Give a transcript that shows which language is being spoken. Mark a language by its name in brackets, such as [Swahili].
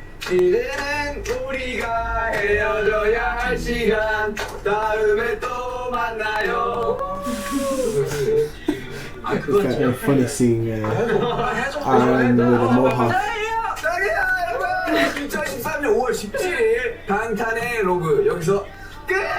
[Korean] 이제는 우리가 헤어져야 할 시간. 다음에 또 만나요. [English] It's kind of funny seeing Aaron with a mohawk. [Korean] 2023년 5월 17일 방탄의 로그 여기서 끝.